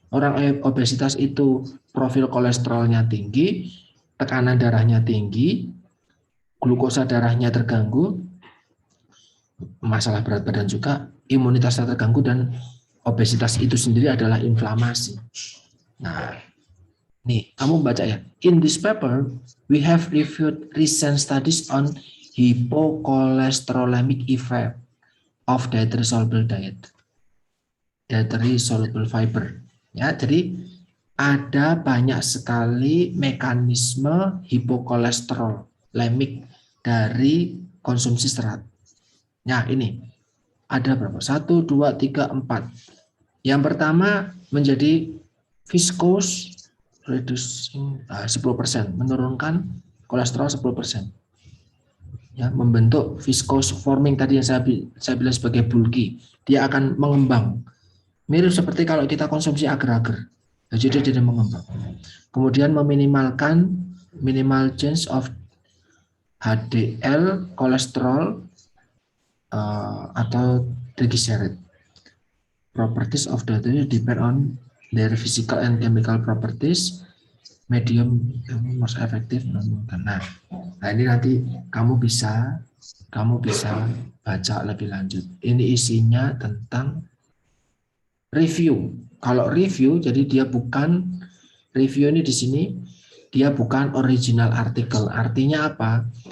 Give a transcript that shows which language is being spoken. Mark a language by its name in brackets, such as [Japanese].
[Indonesian] Orang obesitas itu profil kolesterolnya tinggi, tekanan darahnya tinggi, glukosa darahnya terganggu, masalah berat badan juga, imunitasnya terganggu, dan obesitas itu sendiri adalah inflamasi. Nah, nih, kamu baca ya. [English] In this paper, we have reviewed recent studies on hypocholesterolemic effect of dietary soluble diet, dietary soluble fiber. [Indonesian] Ya, jadi ada banyak sekali mekanisme hipokolesterolemic dari konsumsi serat. Nah, ini ada berapa? 1, 2, 3, 4. Yang pertama menjadi [English] viscose reducing [Indonesian] 10%, menurunkan kolesterol 10%. Ya, membentuk [English] viscose forming [Indonesian] tadi yang saya bilang sebagai bulky. Dia akan mengembang. Mirip seperti kalau kita konsumsi agar-agar. Jadi dia tidak mengembang. Kemudian meminimalkan [English] minimal change of [Indonesian] HDL, kolesterol, atau triglyceride. [English] Properties of the diet depend on their physical and chemical properties. Medium most effective. [Indonesian] Nah, ini nanti kamu bisa baca lebih lanjut. Ini isinya tentang review. Kalau review, jadi dia bukan review ini di sini, dia bukan original artikel. Artinya apa?